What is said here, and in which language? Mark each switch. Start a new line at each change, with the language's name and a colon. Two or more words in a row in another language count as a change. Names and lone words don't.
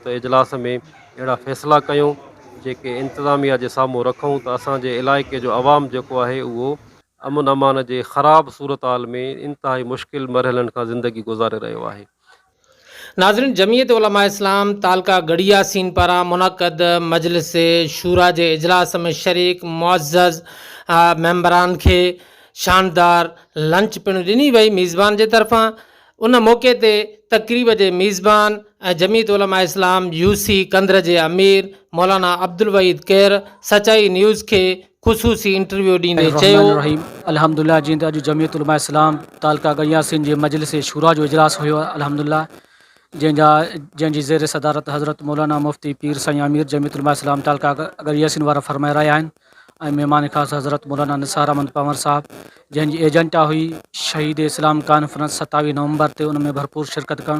Sindhi: त इजलास में अहिड़ा फ़ैसिला कयूं जेके इंतिज़ामिया जे साम्हूं रखूं त असांजे इलाइक़े जो अवाम जेको आहे उहो अमन अमान जे ख़राब सूरत हाल में इंतहाई मुश्किल मरहलनि खां ज़िंदगी गुज़ारे रहियो आहे। नाज़रीन, जमियत उलमा इस्लाम तालका गड़ियासीन पारां मुनक़द मजलिस शूरा के इजलास में शरीक मुअज़्ज़ज़ मेंबरान के शानदार लंच पिण ॾिनी वई मेज़बान के तरफ़ां। उन मौके ते तकरीब के मेज़बान जमियत उलमा इस्लाम यूसी कंधर के अमीर मौलाना अब्दुल वहीद केर सचाई न्यूज़ के खुसूसी इंटरव्यू ॾींदे चयो, अल्हम्दुलिल्लाह जीअं त अॼु जमियत उलमा इस्लाम तालका गड़ियासीन जे मजलिस शूरा जो इजलास हुयो। अल्हम्दुलिल्लाह जंहिंजी ज़ेर सदारत हज़रत मौलाना मुफ्ती पीर साईं अमीर जमियत उलमा इस्लाम तालका गड़ियासीन वारा फरमाए रहिया आहिनि, ऐं महिमान ख़ासि हज़रत मौलाना निसार अहमद पंवर साहब, जंहिंजी एजेंडा हुई शहीद इस्लाम कॉन्फ्रेंस 27 नवंबर ते उन में भरपूर शिरकत करणु।